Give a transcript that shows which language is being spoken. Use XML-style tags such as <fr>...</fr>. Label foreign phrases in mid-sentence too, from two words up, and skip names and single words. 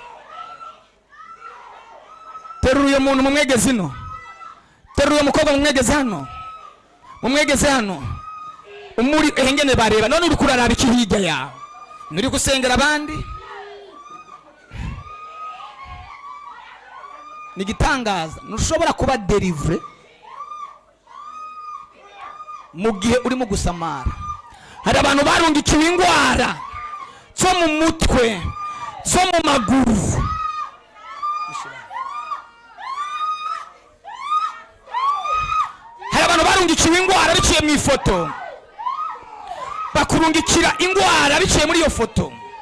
<rn>Teruye umuntu mumwegeze hano, teruye umukobwa mumwegeze hano, mumwegeze hano. Umuri ehengene bareba none uri kuraraba iki hirya yawe, nuri gusengera abandi. Ni gitangaza ntushobora kuba delivery mu gihe urimo gusamara. Hari abantu barungikiwe ingwara zo mu mutwe, zo mu maguru. Hari abantu barungikiwe ingwara biciye mu ifoto, bakurungikira ingwara biciye muri iyo foto.</rn>